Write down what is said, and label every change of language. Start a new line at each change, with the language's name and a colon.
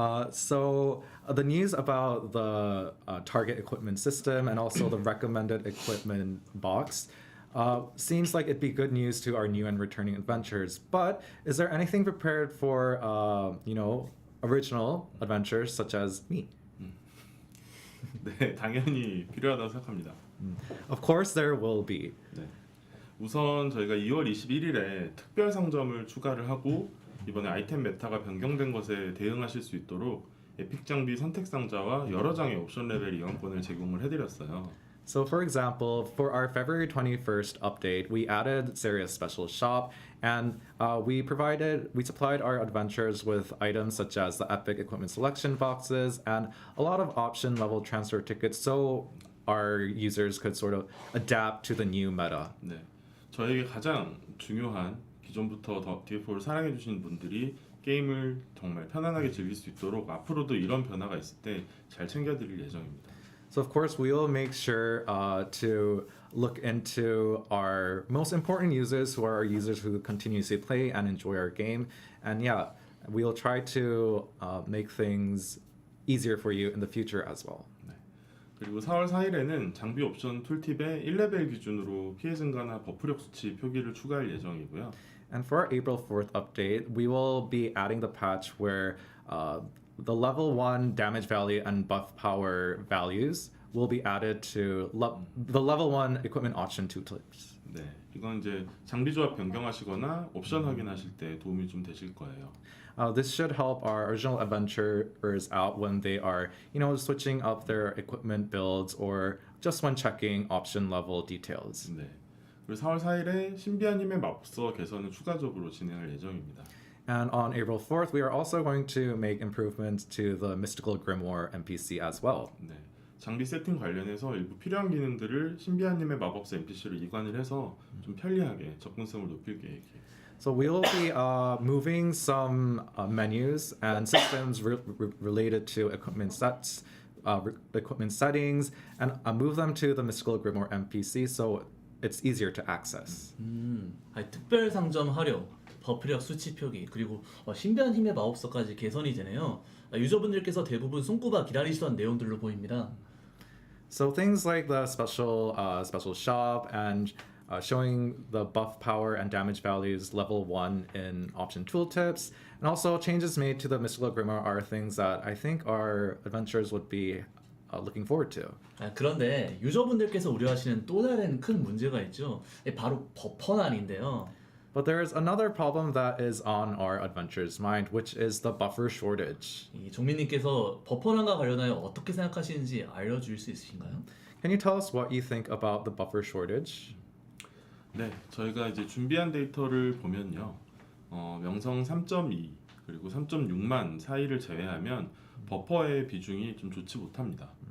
English: So the news about the target equipment system and also the recommended equipment box seems like it'd be good news to our new and returning adventurers. But is there anything prepared for original adventurers such as me?
Korean: 네, 당연히 필요하다고 생각합니다.
English: Of course there will be.
Korean: 네, 우선 저희가 2월 21일에 특별 상점을 추가를 하고 이번에 아이템 메타가 변경된 것에 대응하실 수 있도록 에픽 장비 선택 상자와 여러 장의 옵션 레벨 이용권을 제공을 해드렸어요.
English: So for example, for our February 21st update, we added Serious Special Shop and we supplied our adventurers with items such as the Epic Equipment Selection boxes and a lot of option level transfer tickets so our users could sort of adapt to the new meta.
Korean: 네, 저에게 가장 중요한 기존부터 더 DFO를 사랑해 주신 분들이 게임을 정말 편안하게 즐길 수 있도록 앞으로도 이런 변화가 있을 때 잘 챙겨드릴 예정입니다.
English: So of course we will make sure to look into our most important users, who are our users who continuously play and enjoy our game. And yeah, we'll try to make things easier for you in the future as well.
Korean: 네. 그리고 4월 4일에는 장비 옵션 툴팁에 1레벨 기준으로 피해 증가나 버프력 수치 표기를 추가할 예정이고요.
English: And for our April 4th update, we will be adding the patch where the level 1 damage value and buff power values will be added to the level 1 equipment option tooltips.
Korean: 네, 이건 이제 장비 조합 변경하시거나 옵션 확인하실 때 도움이 좀 되실 거예요.
English: This should help our original adventurers out when they are, switching up their equipment builds or just when checking option level details.
Korean: 네. 그리고 4월 4일에 신비한 힘의 마법서 개선을 추가적으로 진행할 예정입니다.
English: And on April 4th, we are also going to make improvements to the Mystical Grimoire NPC as well.
Korean: 네. 장비 세팅 관련해서 일부 필요한 기능들을 신비한 힘의 마법사 NPC로 이관을 해서 좀 편리하게 접근성을 높일 계획이에요.
English: So we will be moving some menus and systems related to equipment sets, equipment settings, and move them to the Mystical Grimoire NPC so it's easier to access.
Korean: 아니, 특별 상점 활용, 버프력 수치 표기, 그리고 신비한 힘의 마법서까지 개선이 되네요. 유저분들께서 대부분 손꼽아 기다리시던 내용들로 보입니다.
English: So things like the special shop and showing the buff power and damage values level 1 in option tooltips, and also changes made to the Mystical Grimoire are things that I think our adventurers would be looking forward to.
Korean: 그런데 유저분들께서 우려하시는 또 다른 큰 문제가 있죠. 바로 버퍼난인데요.
English: But there is another problem that is on our adventurers' mind, which is the buffer shortage.
Korean: 이 종민님께서 버퍼난과 관련하여 어떻게 생각하시는지 알려줄 수 있으신가요?
English: Can you tell us what you think about the buffer shortage?
Korean: 네, 저희가 이제 준비한 데이터를 보면요, 명성 3.2 그리고 3.6만 사이를 제외하면 버퍼의 비중이 좀 좋지 못합니다.